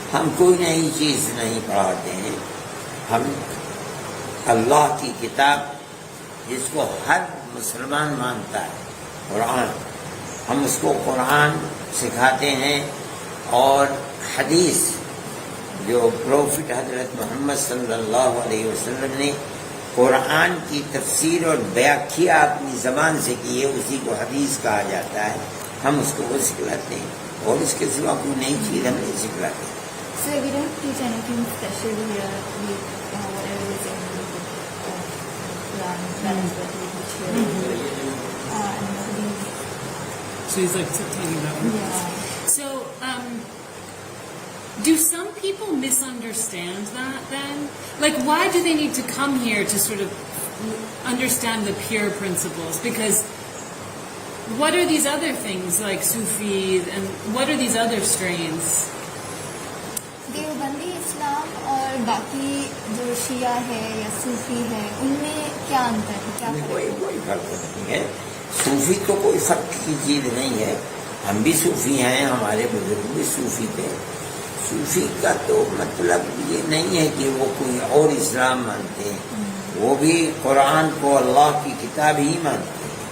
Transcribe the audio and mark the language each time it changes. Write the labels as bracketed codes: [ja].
[ur] ہم کوئی نئی چیز نہیں پڑھاتے ہیں، ہم اللہ کی کتاب جس کو ہر مسلمان مانتا ہے، قرآن، ہم اس کو قرآن سکھاتے ہیں، اور حدیث جو پروفٹ حضرت محمد صلی اللہ علیہ وسلم نے قرآن کی تفسیر اور بیاکیا اپنی زبان سے کی ہے، اسی کو حدیث کہا جاتا ہے، ہم اس کو وہ سکھلاتے ہیں، اور اس کے سوا کوئی نئی چیز ہم نہیں سکھلاتے۔ [en] So we don't teach anything special here. Whatever is in the Quran, that is what we teach here. And Hadith. So he's like taking that one. Yeah. So, do some people misunderstand that then? Like, why do they need to come here to sort of understand the pure principles? Because what are these other things like Sufi, and what are these other strains? [ur] Deobandi اسلام اور باقی جو شیعہ ہے یا صوفی ہے، ان میں کیا انتر ہے، کیا فرق ہے؟ کوئی فرق نہیں ہے، صوفی تو کوئی فرق کی چیز نہیں ہے، ہم بھی صوفی ہیں، ہمارے بزرگ بھی صوفی تھے، صوفی کا تو مطلب یہ نہیں ہے کہ وہ کوئی اور اسلام مانتے ہیں، وہ بھی قرآن کو اللہ کی کتاب ہی مانتے ہیں،